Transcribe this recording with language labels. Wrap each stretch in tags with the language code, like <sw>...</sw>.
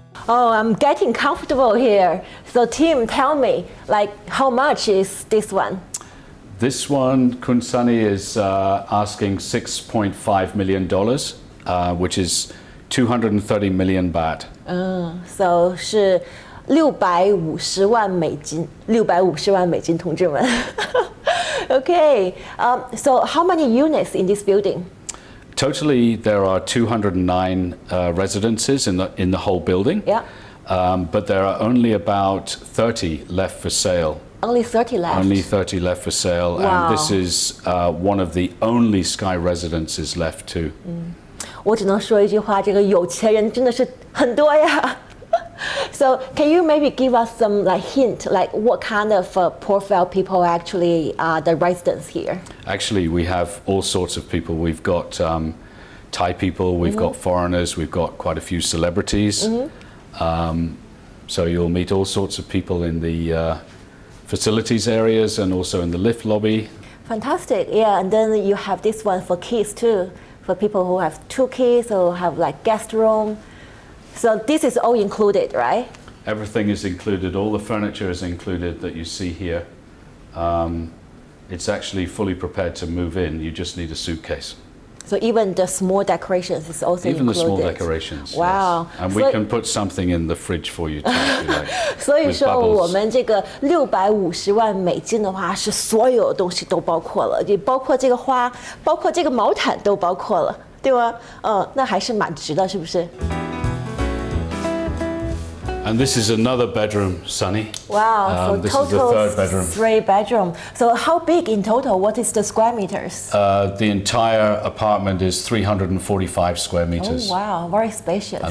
<en>Oh, I'm getting comfortable here. So Tim, tell me, like, how much is this one? This one, Kunsani is asking $6.5 million, which is 230 million baht.</en> <zh>So 是650万美金，650万美金，同志们。</zh> <en>Okay, so how many units in this building? Totally, there are 209 residences in the whole building. Yeah. But there are only about 30 left for sale. Only 30 left. Only 30 left for sale, Wow. and this is one of the only Sky residences left too.</en> <zh>我只能说一句话，这个有钱人真的是很多呀。</zh> <en>So can you maybe give us some like hint, like what kind of profile people actually are the residents here? Actually, we have all sorts of people. We've got Thai people, we've got foreigners, we've got quite a few celebrities. So you'll meet all sorts of people in the facilities areas and also in the lift lobby. Fantastic, yeah. And then you have this one for kids too, for people who have 2 kids or have like guest room. So this is all included, right? Everything is included. All the furniture is included that you see here. It's actually fully prepared to move in. You just need a suitcase. So even the small decorations is also Even the small decorations. Wow. Yes. And we can put something in the fridge for you too, if you like.</en> <zh>所以</zh> <en>with</en> <zh>说</zh> <en>bubbles.</en> <zh>我们这个650万美金的话，是所有东西都包括了，也包括这个花，包括这个毛毯都包括了，对吗？那还是蛮值的，是不是？</zh> <en>And this is another bedroom, Sunny. Wow, so this total is the 3rd bedroom. 3 bedroom. So how big in total? What is the square meters? The entire apartment is 345 square meters. Oh wow, very spacious.</en>